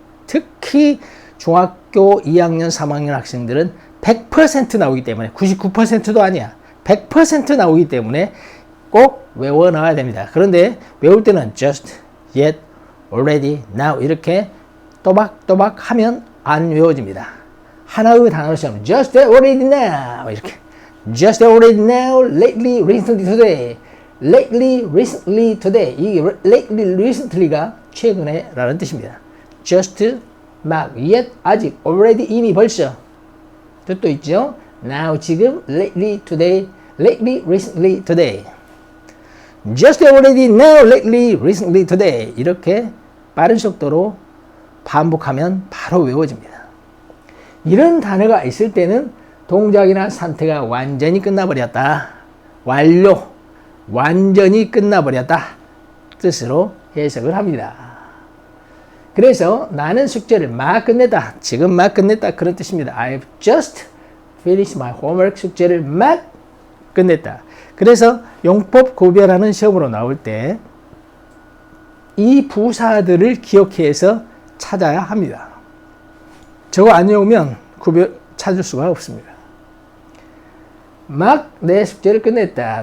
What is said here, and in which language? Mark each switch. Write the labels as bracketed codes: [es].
[ko] 특히 중학교 2학년 3학년 학생들은 100% 나오기 때문에, 99%도 아니야, 100% 나오기 때문에 꼭 외워놔야 됩니다. 그런데 외울 때는 [en] just yet, already, now [ko] 이렇게 또박또박 하면 안 외워집니다. 하나의 단어처럼 [en] just yet, already, now [ko] 이렇게 [en] just yet, already, now, lately, recently, today, lately, recently, today. [ko] 이 lately, recently가 최근에 라는 뜻입니다. just, 막, yet, 아직, already, 이미 벌써 뜻도 있죠. [en] now, [ko] 지금, [en] lately, today, lately, recently, today. just, already, now, lately, recently, today. [ko] 이렇게 빠른 속도로 반복하면 바로 외워집니다. 이런 단어가 있을 때는 동작이나 상태가 완전히 끝나버렸다. 완료, 완전히 끝나버렸다 뜻으로 해석을 합니다. 그래서 나는 숙제를 막 끝냈다, 지금 막 끝냈다, 그런 뜻입니다. [en] I've just finished my homework. [ko] 숙제를 막 끝냈다. 그래서 용법 구별하는 시험으로 나올 때 이 부사들을 기억해서 찾아야 합니다. 저거 안 외우면 찾을 수가 없습니다. 막 내 숙제를 끝냈다.